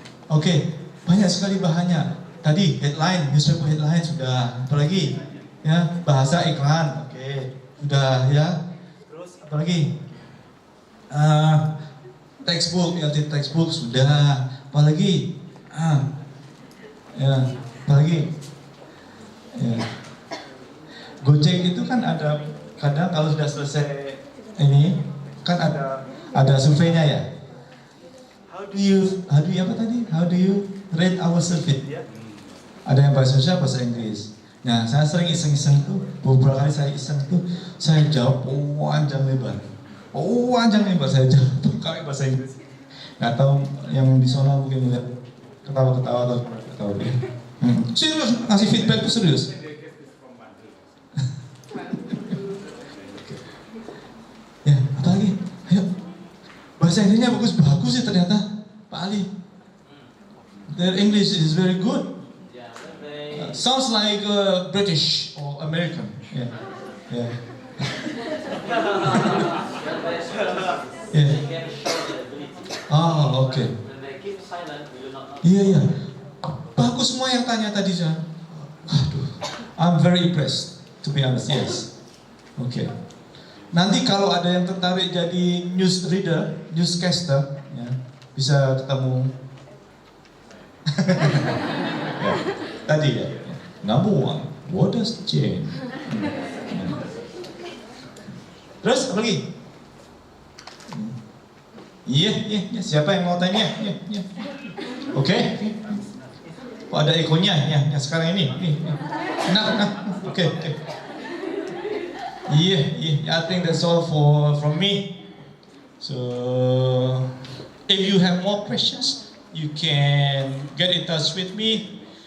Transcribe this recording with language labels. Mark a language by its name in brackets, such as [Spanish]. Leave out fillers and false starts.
[Indonesian] Oke, banyak sekali bahannya. Tadi headline, newspaper headline sudah. Apalagi ya bahasa iklan, oke, sudah ya. Terus apalagi? Textbook, textbook sudah. Apalagi? Ya, apalagi? Ya. Gojek itu kan ada kadang kalau sudah selesai ini kan ada surveinya ya. [English] How do you [Indonesian] apa tadi? [English] How do you rate our survey? [Indonesian] Ada yang bahasa Indonesia, bahasa Inggris. Nah, saya sering iseng-iseng tuh, beberapa kali saya iseng tuh, saya jawab panjang lebar saya jawab pakai bahasa Inggris. Nggak tahu yang di sana mungkin lihat ketawa-ketawa atau ketawa dia. Serius ngasih feedback tuh serius. Ya, apa lagi? Ayo. Bahasa Inggrisnya bagus sih ternyata, Pak Ali. [English] Their English is very good. Sounds like British or American. Yeah. Oh, okay. Iya. [Indonesian] Bagus semua yang tanya tadi, Jan. Aduh, [English] I'm very impressed, to be honest. Yes. Okay. [Indonesian] Nanti kalau ada yang tertarik jadi newsreader, newscaster, ya, bisa ketemu. Ya, tadi ya. [English] Number one, what does change? [Indonesian] Terus apa lagi? Iya. Siapa yang mau tanya? Iya. Oke. Oh, ada ekonya ya sekarang ini. Nah. Oke. [English] Yeah. I think that's all from me. So, if you have more questions, you can get in touch with me.